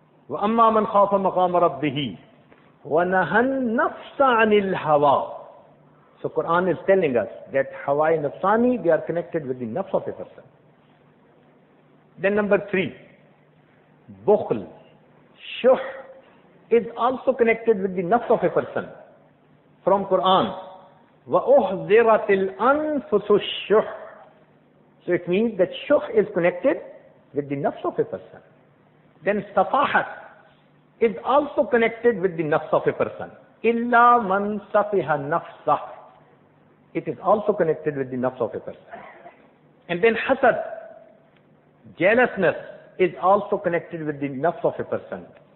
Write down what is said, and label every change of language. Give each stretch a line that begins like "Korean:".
Arabic: وَأَمَّا مَنْ خَافَ مَقَامَ رَبِّهِ وَنَهَى النَّفْسَ عَنِ الْهَوَى.
English: So Quran is telling us that hawa nafsani, they are connected with the nafs of a person. Then number three, bukhl, shuh, is also connected with the nafs of a person.
Arabic: From Quran, وَأُحْذِرَتِ الْأَنفُسُ الشُّحْ.
English: So it means that shuh is connected with the nafs of a person. Then safahat is also connected with the nafs of a person.
Arabic: إِلَّا مَنْ سَفِهَ نَفْسَهُ.
English: It is also connected with the nafs of a person. And then hasad, jealousness, is also connected with the nafs of a person.